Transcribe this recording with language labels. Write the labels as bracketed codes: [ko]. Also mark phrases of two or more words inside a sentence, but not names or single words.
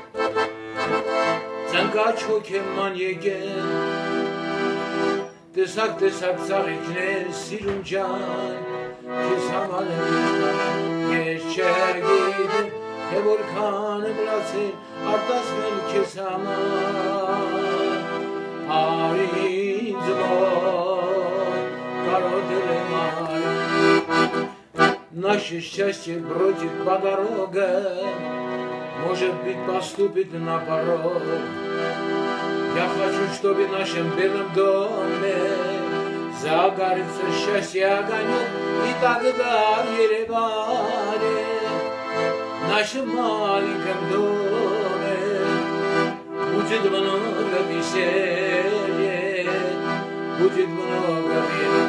[hy] Ծնկաչ հոգեման եկեն, տեսակ ծաղիկներ սիրուն ջան, քեզ համար եմ իշխան, ես չգիտեմ, թե որքան եմ լացել, արտասվել քեզ համար, արի ինձ մոտ, կարոտել եմ արի, [ru] Наше счастье бродит по дорогам, Может быть, поступит на порог. Я хочу, чтобы в нашем бедном доме загорится счастье огонек, и тогда в Ереване, в нашем маленьком доме, будет много веселья, будет много веры.